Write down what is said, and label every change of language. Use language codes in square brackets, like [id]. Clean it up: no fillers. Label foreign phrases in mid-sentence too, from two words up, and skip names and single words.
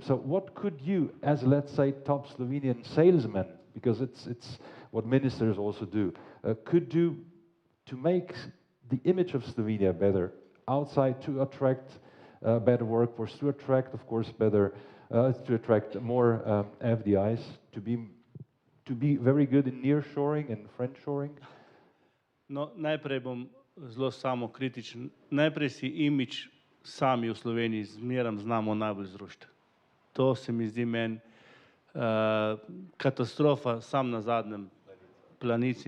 [en] So what could you, as let's say top Slovenian salesman, because it's what ministers also do, could do to make the image of Slovenia better outside, to attract better workforce, to attract, of course, to attract more FDIs, to be very good in nearshoring and friendshoring? [sl] No, najprej bom zelo samokritičen. Najprej si imidž sami v Sloveniji zmeram znamo najbolj zrušiti. To se mi zdi meni katastrofa sam na zadnjem planici.